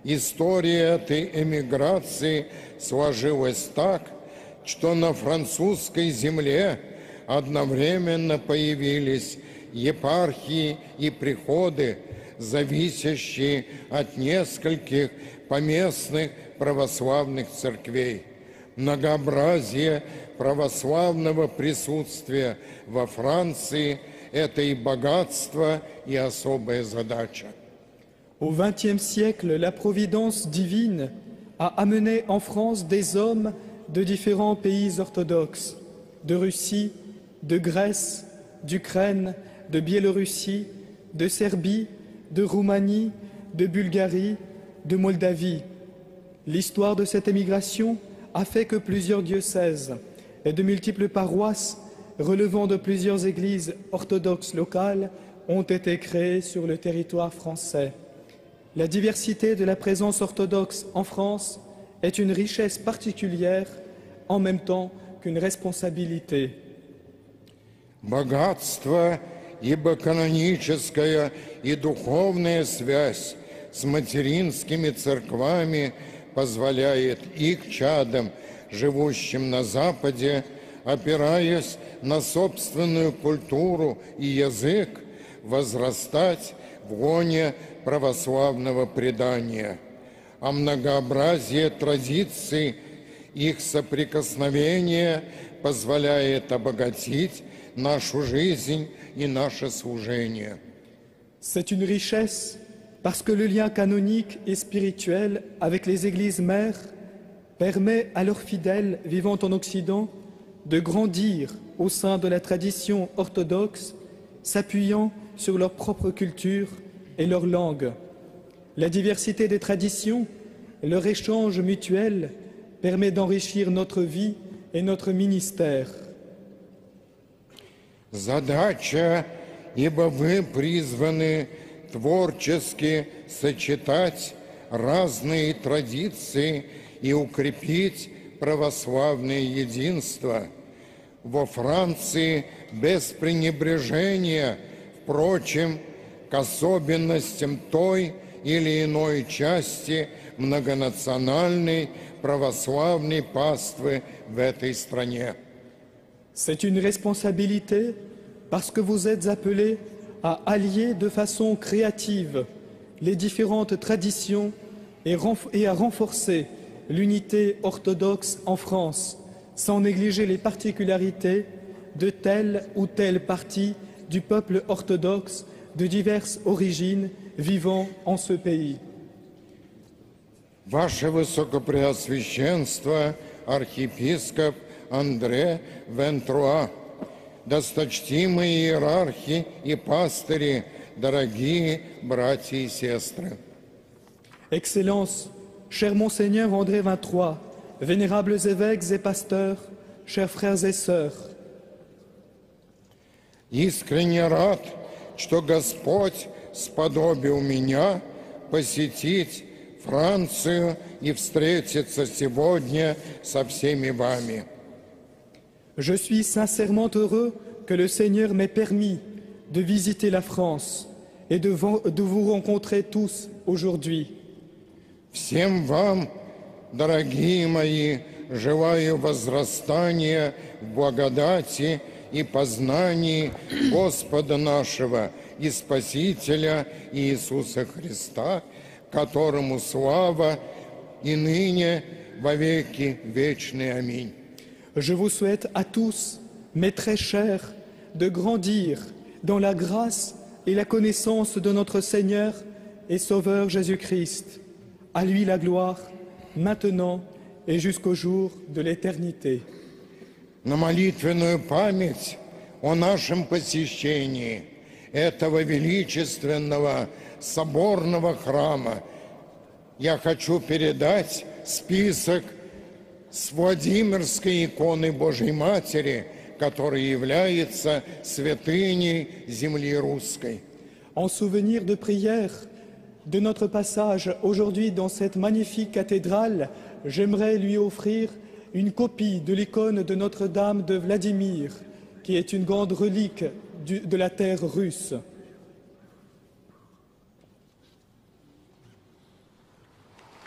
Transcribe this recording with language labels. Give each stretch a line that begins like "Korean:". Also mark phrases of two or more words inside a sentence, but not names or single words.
Russian: История этой эмиграции сложилась так, что на французской земле одновременно появились епархии и приходы, зависящие от нескольких поместных православных церквей. Многообразие православного присутствия во Франции – это и богатство, и особая задача.
French: Au XXe siècle, la providence divine a amené en France des hommes de différents pays orthodoxes, de Russie, de Grèce, d'Ukraine, de Biélorussie, de Serbie, de Roumanie, de Bulgarie, de Moldavie. L'histoire de cette émigration a fait que plusieurs diocèses et de multiples paroisses relevant de plusieurs églises orthodoxes locales ont été créées sur le territoire français. La diversité de la présence orthodoxe en France est une richesse particulière en même temps qu'une responsabilité.
Russian: Богатство, ибо каноническая и духовная связь с материнскими церквами позволяет их чадам, живущим на Западе, опираясь на собственную культуру и язык, возрастать в гоне православного предания, а многообразие традиций их соприкосновения позволяет обогатить нашу жизнь и наше служение.
French: C'est une richesse parce que le lien canonique et spirituel avec les églises mères permet à leurs fidèles vivant en Occident de grandir au sein de la tradition orthodoxe, s'appuyant sur leur propre culture et leur langue. La diversité des traditions, leur échange mutuel permet d'enrichir notre vie et notre ministère.
Russian: Задача, ибо вы призваны творчески сочетать разные традиции и укрепить православное единство. Во Франции без пренебрежения, впрочем, к особенностям той или иной части многонациональной православной паствы в этой стране.
French: C'est une responsabilité parce que vous êtes appelés à allier de façon créative les différentes traditions et à renforcer l'unité orthodoxe en France, sans négliger les particularités de telle ou telle partie du peuple orthodoxe de diverses origines vivant en ce pays.
Russian: Ваше Высокопреосвященство, архиепископ Андре Вентруа, досточтимые иерархи и пастыри, дорогие братья и сестры.
French: Excellence, cher Monseigneur André XXIII, vénérables évêques et pasteurs, chers frères et sœurs,
Russian: Искренне рад, что Господь сподобил меня посетить Францию и встретиться сегодня со всеми вами.
French: je suis sincèrement heureux que le Seigneur m'ait permis de visiter la France et de vous rencontrer tous aujourd'hui.
Russian: Всем вам, дорогие мои, желаю возрастания в благодати и познании Господа нашего и Спасителя Иисуса Христа, которому слава и ныне во веки вечные. Аминь.
French: Je vous souhaite à tous, mes très chers, de grandir dans la grâce et la connaissance de notre Seigneur et Sauveur Jésus-Christ. À lui la gloire, maintenant et jusqu'au jour de l'éternité.
Russian: На молитвенную память о нашем посещении этого величественного соборного храма я хочу передать список с Владимирской иконы Божьей Матери, которая является святыней земли русской.
French: En souvenir de prière de notre passage aujourd'hui dans cette magnifique cathédrale, j'aimerais lui offrir une copie de l'icône de Notre-Dame de Vladimir, qui est une grande relique de la terre russe.